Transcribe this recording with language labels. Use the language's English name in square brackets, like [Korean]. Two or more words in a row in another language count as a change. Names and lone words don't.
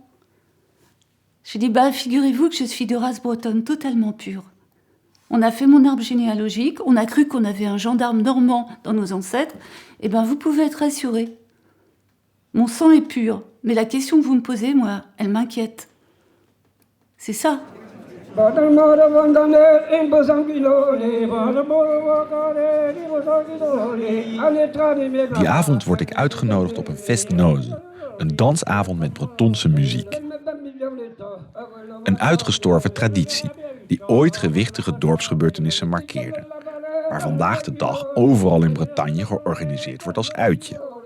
[French] Je lui dis figurez-vous que je suis de race bretonne totalement pure. On a fait mon arbre généalogique, on a cru qu'on avait un gendarme normand dans nos ancêtres. Eh bien, vous pouvez être rassurés. Mon sang est pur, mais la question que vous me posez, moi, elle m'inquiète. C'est ça. [Dutch] Die avond word ik uitgenodigd op een festnoze, een dansavond met Bretonse muziek. Een uitgestorven traditie die ooit gewichtige dorpsgebeurtenissen markeerde, waar vandaag de dag overal in Bretagne georganiseerd wordt als uitje.